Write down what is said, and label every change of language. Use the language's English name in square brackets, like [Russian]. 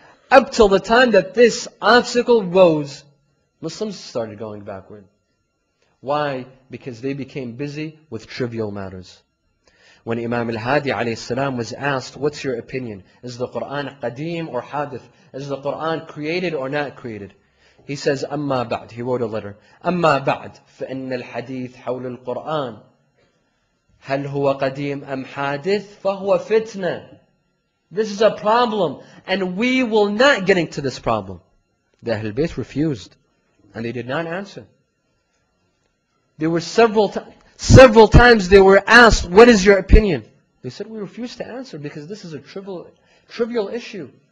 [English] Up till the time that this obstacle rose, Muslims started going backward. Why? Because they became busy with trivial matters. When Imam al-Hadi alayhi salam was asked, "What's your opinion? Is the Quran qadim or hadith? Is the Quran created or not created?" He says, "Amma ba'd." He wrote a letter. [Arabic] "Amma ba'd, فإن الحديث حول القرآن هل هو قديم أم حادث فهو فتنة." [English] This is a problem, and we will not get into this problem. The Ahlul Bayt refused, and they did not answer. There were several times they were asked, "What is your opinion?" They said, "We refuse to answer because this is a trivial issue.